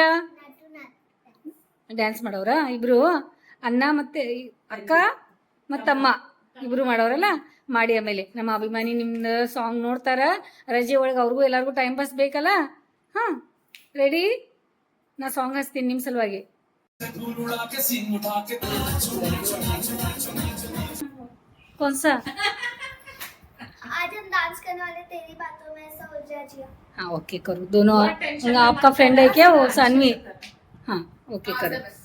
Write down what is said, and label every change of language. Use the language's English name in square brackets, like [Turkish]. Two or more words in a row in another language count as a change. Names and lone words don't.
[Kannada] ಡ್ಯಾನ್ಸ್ ಮಾಡೋರಾ ಇಬ್ರು? ಅಣ್ಣ ಮತ್ತೆ ಅಕ್ಕ ಮತ್ತಮ್ಮ ಇಬ್ರು ಮಾಡೋರಲ್ಲ. ಮಾಡಿ ಆಮೇಲೆ ನಮ್ಮ ಅಭಿಮಾನಿ ನಿಮ್ದು ಸಾಂಗ್ ನೋಡ್ತಾರ ರಜೆ ಒಳಗೆ ಅವ್ರಿಗೂ ಎಲ್ಲರಿಗೂ [English] time pass [Kannada] ಬೇಕಲ್ಲ. ಹಾಂ ರೆಡಿ, ನಾ ಸಾಂಗ್ ಹಚ್ತೀನಿ ನಿಮ್ಮ ಸಲುವಾಗಿ. [Hindi] कौन सा? आज हम डांस करने वाले तेरी बातों में ऐसा हो जाए जिया। हाँ ओके करो दोनों. आपका फ्रेंड है क्या वो सानवी? हाँ ओके करो.